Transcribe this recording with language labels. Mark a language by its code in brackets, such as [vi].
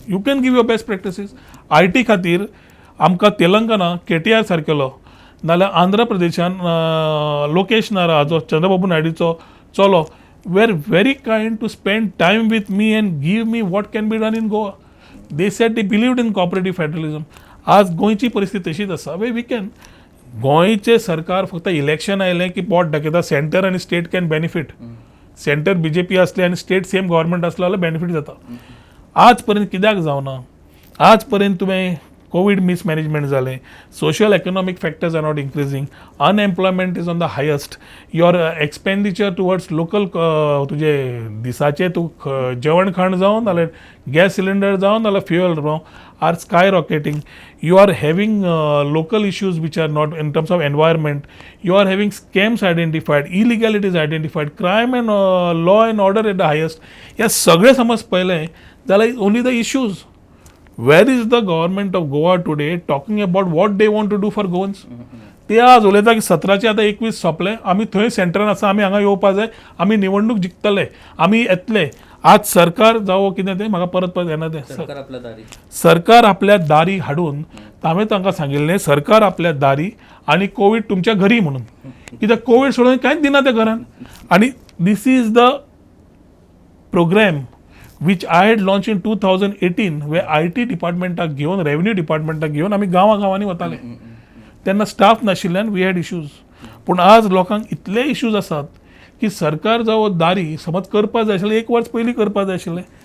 [en] You can give your best practices. [gom] IT खातीर आमकां Telangana KTR सारकेलो, नाल्यार आंध्र प्रदेशान लोकेश नाराचो, चंद्रबाबू नायडूचो चलो, [en] Were very kind to spend time with me and give me what can be done in Goa. They said they believed in cooperative federalism. [gom] आज गोंयची परिस्थिती तशीच आसा. [en] We we can. [gom] गोंयचे सरकार फक्त इलेक्शन आयलें की पोट दाखयता. सेंटर आनी state [en] Can benefit. [gom] Centre BJP आसलें आनी स्टेट सेम गव्हर्मेंट आसलो जाल्यार बेनिफीट जाता. आज पर्यंत कित्याक जावना? आज पर्यंत तुवें कोविड मिसमॅनेजमेंट जालें, [en] social economic factors are not increasing, unemployment is on the highest, your expenditure towards local, [gom] तुजे दिसाचे तूं जेवण खाण जावं नाल्यार गॅस सिलिंडर जावं नाल्यार फ्युअल जावं, [en] Are sky rocketing. You are having local issues which are not in terms of environment. You are having scams identified, illegalities identified, crime and law and order at the highest. [gom] ह्या सगळे समज पळयलें जाल्यार [en] only the issues. Where is the government of Goa today talking about what they want to do for Goans? [gom] ते आज उलयता की 17चे आतां 21 सोंपले, आमी थंय सेंटरान आसा, आमी हांगा येवपा जाय, आमी निवडणूक जिखतले, आमी येतले. आज सरकार जावं कितें तें म्हाका परत येना तें. सरकार आपल्या दारी हाडून, हांवें तांकां सांगिल्लें सरकार आपल्या दारी आनी कोवीड तुमच्या घरी म्हणून. कित्याक कोवीड सोडून कांयच दिना त्या घरान. [en] आनी दीस is the programme which I had launched in 2018, where [gom] IT डिपार्टमेंटाक घेवन, रेव्हेन्यू डिपार्टमेंटाक घेवन आमी गांवांनी वताले. तेन्ना स्टाफ नाशिल्ल्यान [en] We had issues. [gom] पूण आज लोकांक इतले इश्यूज आसात की सरकार जावं दारी समज करपाक जाय आशिल्लें 1 वर्स पयलीं करपाक जाय आशिल्लें.